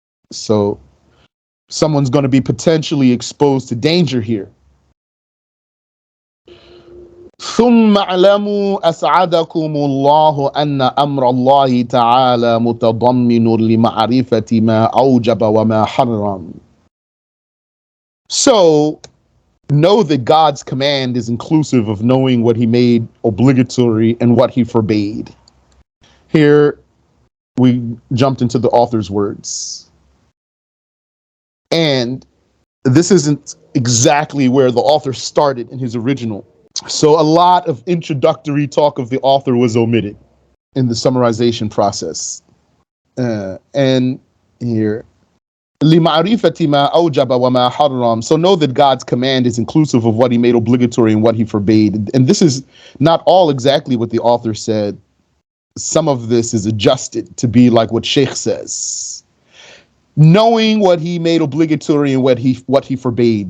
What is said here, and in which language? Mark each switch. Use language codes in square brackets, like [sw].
[en] So someone's going to be potentially exposed to danger here. [ar] ثم اعلموا أسعدكم الله أن أمر الله تعالى متضمن لمعرفة ما أوجب وما حرم. [en] So know that God's command is inclusive of knowing what He made obligatory and what He forbade. Here we jumped into the author's words. And this isn't exactly where the author started in his original. So a lot of introductory talk of the author was omitted in the summarization process. And here, [ar] لِمَعْرِفَةِ مَا أَوْجَبَ وَمَا حَرَّمَ. [en] So know that God's command is inclusive of what He made obligatory and what He forbade. And this is not all exactly what the author said. Some of this is adjusted to be like what Shaykh says. Knowing what He made obligatory and what he forbade.